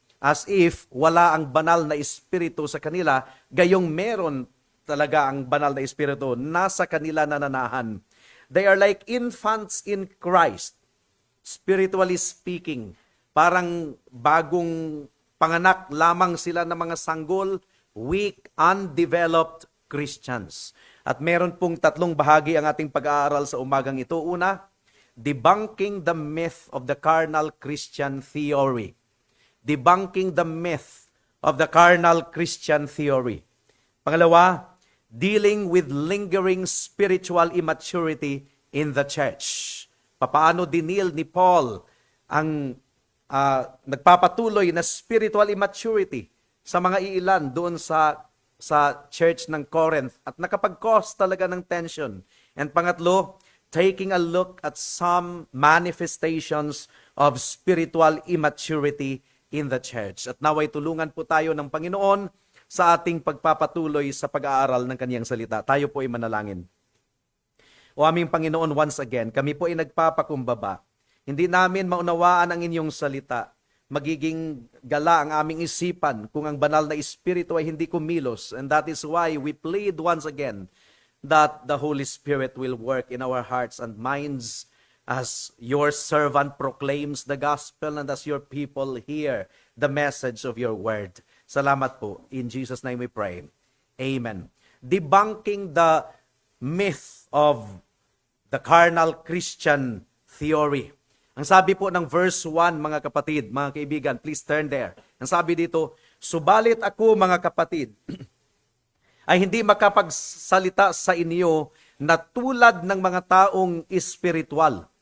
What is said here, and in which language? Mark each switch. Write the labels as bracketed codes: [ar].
[tl] as if wala ang banal na espiritu sa kanila, gayong meron talaga ang banal na espiritu nasa kanila nananahan. [en] They are like infants in Christ, spiritually speaking. [tl] Parang bagong panganak lamang sila ng mga sanggol, [en] weak, undeveloped Christians. [tl] At meron pong tatlong bahagi ang ating pag-aaral sa umagang ito. [en] Una, debunking the myth of the carnal Christian theory. Debunking the myth of the carnal Christian theory. Pangalawa, dealing with lingering spiritual immaturity in the church. [tl] Papaano dinil ni Paul ang nagpapatuloy na spiritual immaturity sa mga iilan doon sa church ng Corinth at nakapag-cause talaga ng tension. [en] And pangatlo, taking a look at some manifestations of spiritual immaturity in the church. [tl] At naway tulungan po tayo ng Panginoon sa ating pagpapatuloy sa pag-aaral ng Kaniyang salita. Tayo po ay manalangin. O aming Panginoon, once again, kami po ay nagpapakumbaba. Hindi namin maunawaan ang inyong salita. Magiging gala ang aming isipan kung ang banal na espiritu ay hindi kumilos. [en] And that is why we plead once again that the Holy Spirit will work in our hearts and minds as your servant proclaims the gospel and as your people hear the message of your word. [tl] Salamat po. [en] In Jesus' name we pray. Amen. Debunking the myth of the carnal Christian theory. [tl] Ang sabi po ng verse 1, mga kapatid, mga kaibigan, [en] please turn there. [tl] Ang sabi dito, subalit ako, mga kapatid, ay hindi makapagsalita sa inyo na tulad ng mga taong espiritual.